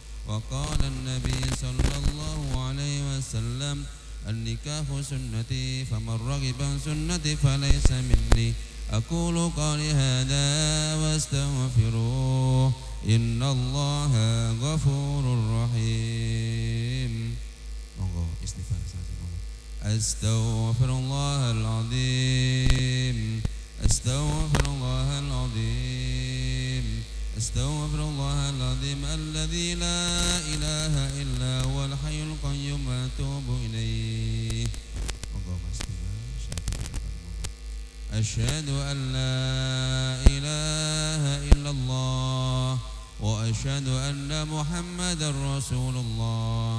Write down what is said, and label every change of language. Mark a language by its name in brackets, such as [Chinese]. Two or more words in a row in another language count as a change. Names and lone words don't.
[Arabic] وقال النبي صلى الله عليه وسلم النكاح سنتي فمن رغب عن سنتي فليس مني. أقول قولي هذا واستغفروه إن الله غفور رحيم. [Javanese] monggo istighfar saja. [Arabic] أستغفر الله العظيم، أستغفر الله العظيم، أستغفر الله العظيم الذي لا إله إلا هو الحي القيوم وأتوب إليه. [Javanese] Monggo Mas Bima. [Arabic] أشهد أن لا إله إلا الله وأشهد أن محمدا رسول الله.